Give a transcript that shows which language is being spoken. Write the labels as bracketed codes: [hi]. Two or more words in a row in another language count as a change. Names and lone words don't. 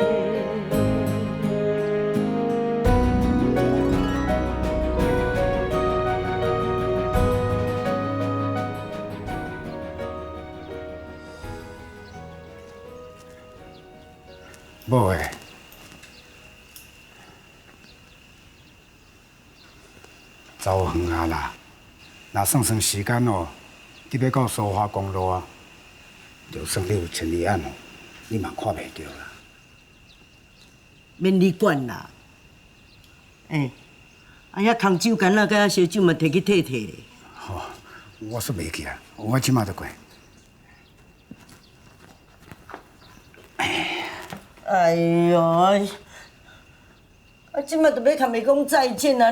[nan] 无诶，走远啊啦！若算算时间哦，你要到苏花公路啊，就算你有千里眼哦，你嘛看袂到啦。免你管啦。遐空酒干仔甲烧酒嘛摕去退退咧。吼，我煞袂记啊，我即马就过。哎呦，即马就要甲伊讲再见啊！